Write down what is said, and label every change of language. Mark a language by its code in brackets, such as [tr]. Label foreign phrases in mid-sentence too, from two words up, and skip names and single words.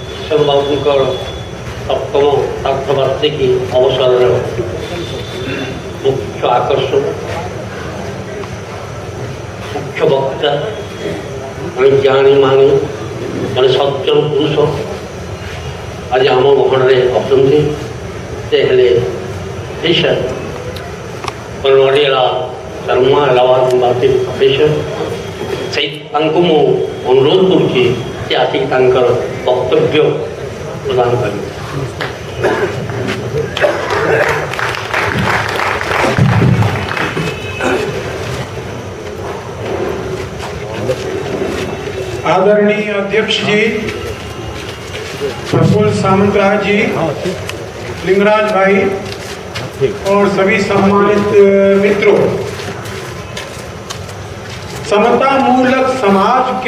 [or] ବାବୁଙ୍କର ସପ୍ତମ ସାର୍ଥବାର୍ଷିକୀ ଅବସରରେ ମୁଖ୍ୟ ଆକର୍ଷଣ, ମୁଖ୍ୟ ବକ୍ତା, ଜଣେ ଜ୍ଞାନୀ ଜଣେ ସଜ୍ଜନ ପୁରୁଷ ଆଜି ଆମ ଗହଣରେ ଅଛନ୍ତି। ସେ ହେଲେ ଅଫିସର ନଡ଼ିଆଲା ଶର୍ମା ଇଲାହାବାଦ ମାର୍କେଟ ଅଫିସର। ସେଇ ତାଙ୍କୁ ମୁଁ ଅନୁରୋଧ କରୁଛି ଯେ ଆସିକି ତାଙ୍କର ବକ୍ତବ୍ୟ [hi] प्रदान करें। आदरणीय अध्यक्ष जी, प्रफुल्ल सामंतराज जी, लिंगराज भाई और सभी सम्मानित मित्रों, समता मूलक समाज के